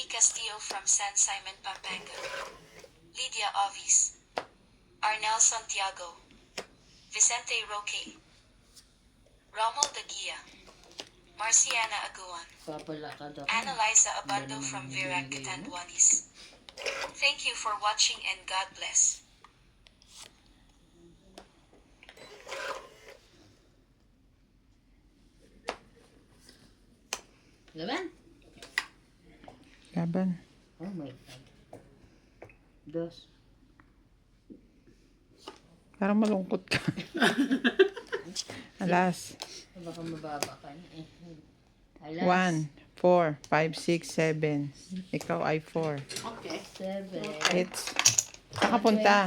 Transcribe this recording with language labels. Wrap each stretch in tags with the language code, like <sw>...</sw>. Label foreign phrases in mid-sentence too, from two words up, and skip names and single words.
<en>Castillo from San Simon, Pampanga, Lydia Ovis, Arnel Santiago, Vicente Roque, Romuald Daguia, Marciana Aguan,</en> <tl>Papalakad ako.</tl> <en>Annalisa Abando from Verac, Catanduanes. Thank you for watching and God bless.</en> <tl>Laban? Laban.</tl> <en>Oh my God.</en> <tl>Dos. Parang malungkot ka. Alas. Baka mababa ka na eh. Alas. 1, 4, 5, 6, 7. Ikaw ay 4. Okay. 7. It's... Saan ka punta?</tl>